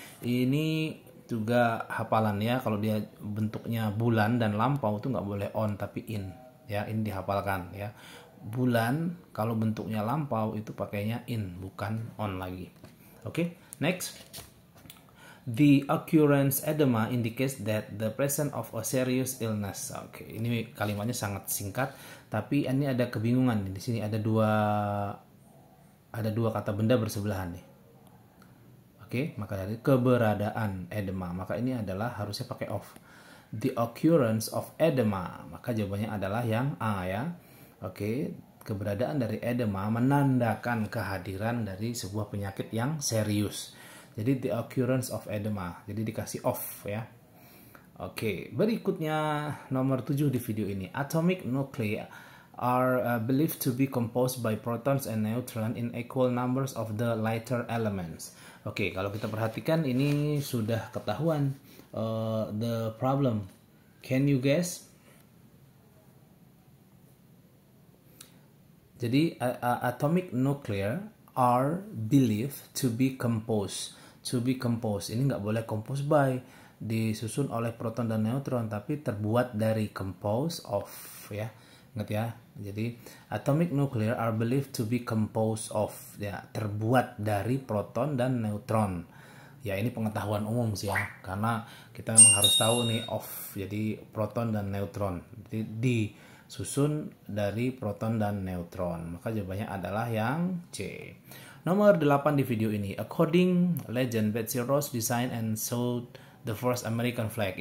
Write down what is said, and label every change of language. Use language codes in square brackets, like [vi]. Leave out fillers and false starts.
[id] Ini juga hafalan ya, kalau dia bentuknya bulan dan lampau itu nggak boleh on tapi in ya. Ini dihafalkan ya, bulan kalau bentuknya lampau itu pakainya in bukan on lagi. Oke, next. [en] The occurrence edema indicates that the presence of a serious illness. [id] Oke, ini kalimatnya sangat singkat, tapi ini ada kebingungan. Di sini ada dua kata benda bersebelahan nih. Oke, maka dari keberadaan edema, maka ini adalah harusnya pakai of. [en] The occurrence of edema, [id] maka jawabannya adalah yang A ya. Oke, keberadaan dari edema menandakan kehadiran dari sebuah penyakit yang serius. Jadi [en] the occurrence of edema. [id] Jadi dikasih off ya. Oke, berikutnya nomor 7 di video ini. [en] Atomic nuclei are believed to be composed by protons and neutrons in equal numbers of the lighter elements. [id] Oke, kalau kita perhatikan ini sudah ketahuan [en] the problem. Can you guess? [id] Jadi [en] atomic nuclei are believed to be composed. [id] To be composed ini nggak boleh [en] composed by, [id] disusun oleh proton dan neutron, tapi terbuat dari, [en] composed of [id] ya, ingat ya. Jadi [en] atomic nuclei are believed to be composed of, [id] ya, terbuat dari proton dan neutron. Ya, ini pengetahuan umum sih ya, karena kita memang harus tahu nih of, jadi proton dan neutron. Jadi disusun dari proton dan neutron. Maka jawabannya adalah yang C. Nomor 8 di video ini. [en] According legend, Betsy Ross designed and sewed the first American flag.